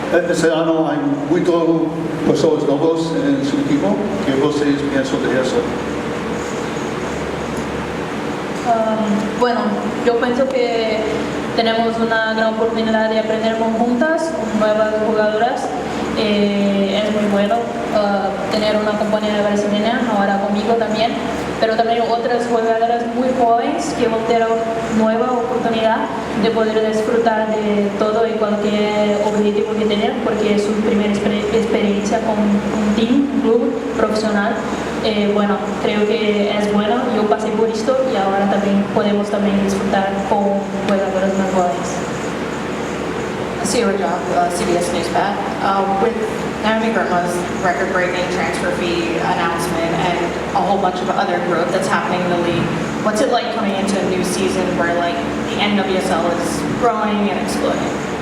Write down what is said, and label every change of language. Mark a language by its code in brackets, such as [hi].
[pt] Esse ano há muito pessoas novas em seu equipo. Que vocês pensam de isso? [es] Bueno, yo pienso que tenemos una gran oportunidad de aprender conjuntas, con nuevas jugadoras. Es muy bueno tener una compañera brasileña ahora conmigo también, pero también otras jugadoras muy jóvenes que van a tener nueva oportunidad de poder disfrutar de todo y cualquier objetivo que tienen, porque es su primera experiencia con un team, un club profesional. Bueno, creo que es bueno. Yo pasé por esto y ahora podemos también disfrutar con jugadoras más jóvenes. [en] Sierra Job, CBS News Pat. With Naomi Grandma's record-breaking transfer fee announcement and a whole bunch of other growth that's happening in the league, what's it like coming into a new season where like the NWSL is growing and exploding?